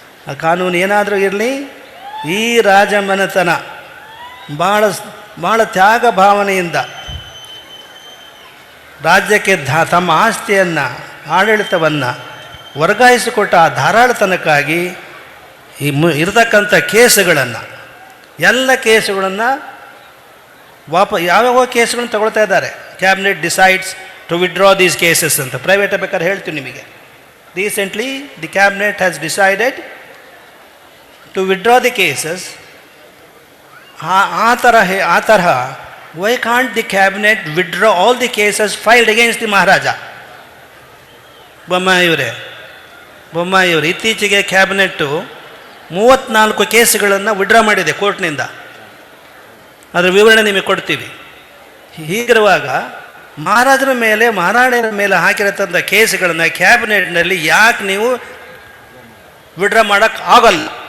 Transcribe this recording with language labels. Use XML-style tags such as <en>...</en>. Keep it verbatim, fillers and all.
<kn>ಆ ಕಾನೂನು ಏನಾದರೂ ಇರಲಿ, ಈ ರಾಜಮನೆತನ ಭಾಳ ಭಾಳ ತ್ಯಾಗ ಭಾವನೆಯಿಂದ ರಾಜ್ಯಕ್ಕೆ ಧ ತಮ್ಮ ಆಸ್ತಿಯನ್ನು ಆಡಳಿತವನ್ನು ವರ್ಗಾಯಿಸಿಕೊಟ್ಟ ಆ ಧಾರಾಳತನಕ್ಕಾಗಿ ಈ ಮು ಇರತಕ್ಕಂಥ ಕೇಸುಗಳನ್ನು, ಎಲ್ಲ ಕೇಸುಗಳನ್ನು ವಾಪ ಯಾವ್ಯಾವ ಕೇಸುಗಳನ್ನ ತಗೊಳ್ತಾ ಇದ್ದಾರೆ.</kn> <en>cabinet decides to withdraw these cases anta private</en> <kn>ಬೇಕಾದ್ರೆ ಹೇಳ್ತೀನಿ ನಿಮಗೆ.</kn> <en>Recently the cabinet has decided to withdraw the cases.</en> <kn>ಆ ಥರ ಆ ತರಹ</kn> <en>why can't the cabinet withdraw all the cases filed against the Maharaja?</en> <kn>ಬೊಮ್ಮಾಯಿಯವರೇ ಬೊಮ್ಮಾಯಿಯವರು ಇತ್ತೀಚೆಗೆ ಕ್ಯಾಬಿನೆಟ್ಟು ಮೂವತ್ತ್ನಾಲ್ಕು ಕೇಸುಗಳನ್ನು ವಿಡ್ರಾ ಮಾಡಿದೆ ಕೋರ್ಟ್ನಿಂದ. ಅದರ ವಿವರಣೆ ನಿಮಗೆ ಕೊಡ್ತೀವಿ. ಹೀಗಿರುವಾಗ ಮಹಾರಾಜರ ಮೇಲೆ ಮಹಾರಾಣಿಯರ ಮೇಲೆ ಹಾಕಿರತಕ್ಕಂಥ ಕೇಸುಗಳನ್ನು ಕ್ಯಾಬಿನೆಟ್ನಲ್ಲಿ ಯಾಕೆ ನೀವು ವಿಡ್ರಾ ಮಾಡೋಕ್ಕೆ ಆಗಲ್ಲ?</kn>